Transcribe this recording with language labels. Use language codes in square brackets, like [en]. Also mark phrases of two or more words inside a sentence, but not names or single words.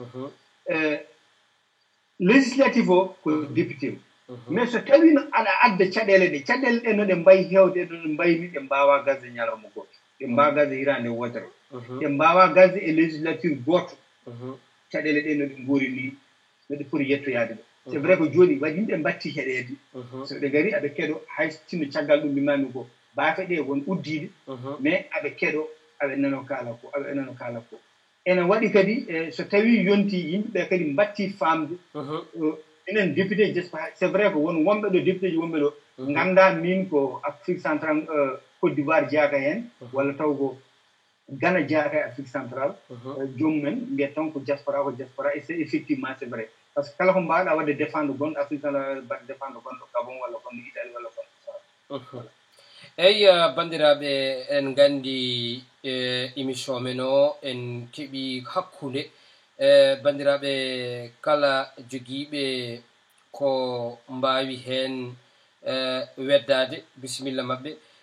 [ff] législatif o ko député o mais so tawi no aɗa adda caɗele ɗe no ɗe mbayi hewde no ɗe mbayni ɗe mbawa gasde ñalawma goto ɗe mbawa gasde hirande wodere ɗe mbawa gasde e législature goto caɗele ɗe no ɗe goori ni no ɗe poti yettoyade ɗo [fr] c'est vrai [ff] ko joni waɗi yimɓe mbatti heɗede so ɓe gari aɓe keɗo hay sinno caggal ɗum mbimami ko baafe ɗe won uddiɗe mais aɓe keɗo aɓe nano kala ko ene waɗi kadi so tawi yonti yimɓeɓe kadi mbatti famde enen député [fr] c'est vrai [ff] ko won wonɓe ɗo député ji wonɓe ɗo ganda min ko Afrique centrale Côte d'Ivoire jeaka hen walla taw ko Ghana jeaka e Afrique centrale jomumen mbiyat tan ko diaspora [fr] et c'est effectivement c'est vrai par ce que [ff] kala ko mbawɗa wadde défendre gonɗo Afrique centrale mbaɗa défendre gonɗo Gabon walla gonɗo Italie walla gonɗo eyi bandiraɓe en gandi émission men o en keeɓi hakkude bandiraɓe kala joguiɓe ko mbawi hen weddade bisimilla mabɓe